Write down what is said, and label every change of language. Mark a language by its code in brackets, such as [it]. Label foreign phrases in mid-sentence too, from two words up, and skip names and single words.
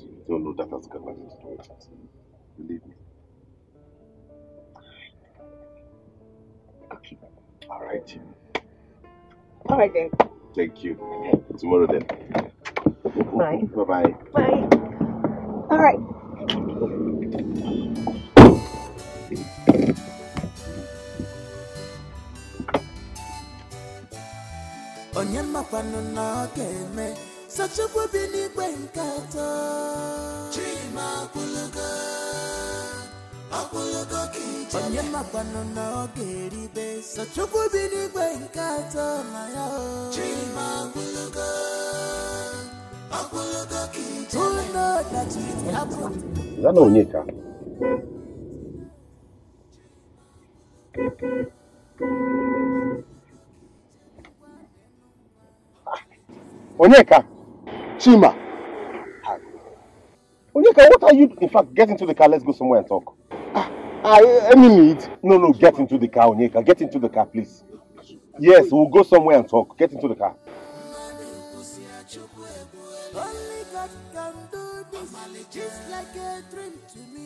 [en] No, that has got nothing to do with it. Believe me. Okay. Alright. Alright then. Thank you. Tomorrow then. Bye. Bye-bye. Bye. All right. [ig] onye makwanụ na ọ ga-eme sachukwu bi n'igwe nke atọ chima akwụlụgo ka ije onye makwanụ na ọ ga-eribe sachukwu bi n'igwe nke atọ na ya chima akwụlụgo ka ije [en] who know that it happened. Is that not Onyeka? Onyeka! Chima! Onyeka, what are you? In fact, get into the car. Let's go somewhere and talk. Any need? No, get into the car, Onyeka. Get into the car, please. Yes, we'll go somewhere and talk. Get into the car. Only God can do this, just like a dream to me.